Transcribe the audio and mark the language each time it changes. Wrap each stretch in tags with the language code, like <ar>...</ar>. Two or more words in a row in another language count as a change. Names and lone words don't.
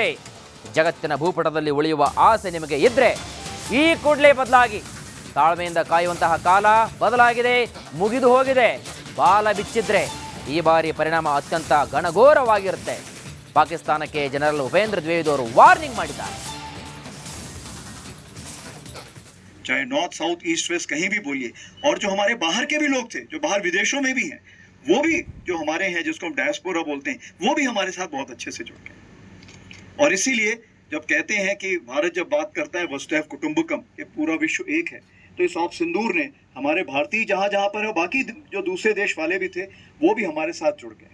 <kn>ಜಗತ್ತಿನ ಭೂಪಟದಲ್ಲಿ ಉಳಿಯುವ ಆಸೆ ನಿಮಗೆ ಇದ್ದರೆ ಈ ಕೂಡಲೇ ಬದಲಾಗಿ. ತಾಳ್ಮೆಯಿಂದ ಕಾಯುವಂತಹ ಕಾಲ ಬದಲಾಗಿದೆ, ಮುಗಿದು ಹೋಗಿದೆ. ಬಾಲ ಬಿಚ್ಚಿದ್ರೆ ಈ ಬಾರಿ ಪರಿಣಾಮ ಅತ್ಯಂತ ಘನಘೋರವಾಗಿರುತ್ತೆ. ಪಾಕಿಸ್ತಾನಕ್ಕೆ ಜನರಲ್ ಉಪೇಂದ್ರ ದ್ವಿವೇದಿ ಅವರು ವಾರ್ನಿಂಗ್ ಮಾಡಿದ್ದಾರೆ.</kn> <hi>चाहे</hi> <en>north south east west</en> <hi>कहीं भी बोलिए, और जो हमारे बाहर के भी लोग थे, जो बाहर विदेशों में भी हैं, वो भी जो हमारे हैं, जिसको हम डायस्पोरा बोलते हैं, वो भी हमारे साथ बहुत अच्छे से जुड़ गए। और इसीलिए जब कहते हैं कि भारत जब बात करता है</hi> <sa>वसुधैव कुटुंबकम,</sa> <hi>ये पूरा विश्व एक है, तो इस ऑप सिंदूर ने हमारे भारतीय जहाँ जहाँ पर है, बाकी जो दूसरे देश वाले भी थे, वो भी हमारे साथ जुड़ गए।</hi>